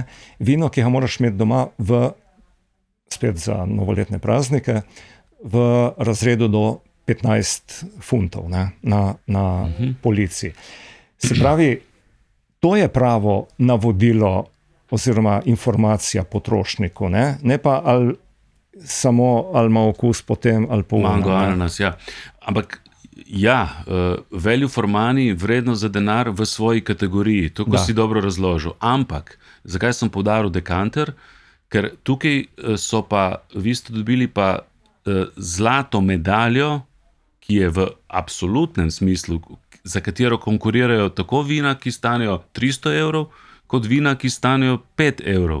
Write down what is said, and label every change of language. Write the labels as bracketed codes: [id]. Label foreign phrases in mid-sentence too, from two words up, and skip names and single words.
[sl] Vino, ki ga moraš imeti doma spet za novoletne praznike, v razredu do 15 funtov, ne? Na polici. Se pravi, to je pravo navodilo oziroma informacija potrošniku, ne pa ali ima okus potem ali pa mango, ananas, ja. Ampak [en] value for money, [sl] vrednost za denar v svoji kategoriji, to, ko si dobro razložil. Ampak, zakaj sem poudaril dekanter? Ker tukaj so pa, vi ste dobili pa zlato medaljo, ki je v absolutnem smislu, za katero konkurirajo tako vina, ki stanejo 300 evrov, kot vina, ki stanejo 5 evrov.